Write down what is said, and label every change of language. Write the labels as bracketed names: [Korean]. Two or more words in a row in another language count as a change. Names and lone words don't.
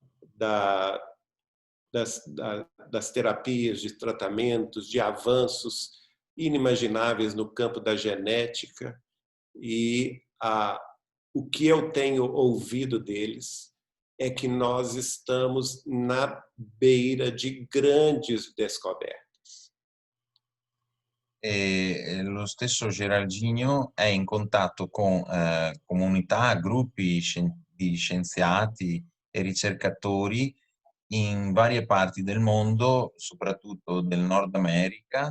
[Portuguese] das terapias, de tratamentos, de avanços inimagináveis no campo da genética, e o que eu tenho ouvido deles é que nós estamos na beira de grandes descobertas. [Italian] E lo stesso Geraldino è in contatto con comunità, gruppi di scienziati e ricercatori in varie parti del mondo, soprattutto del Nord America,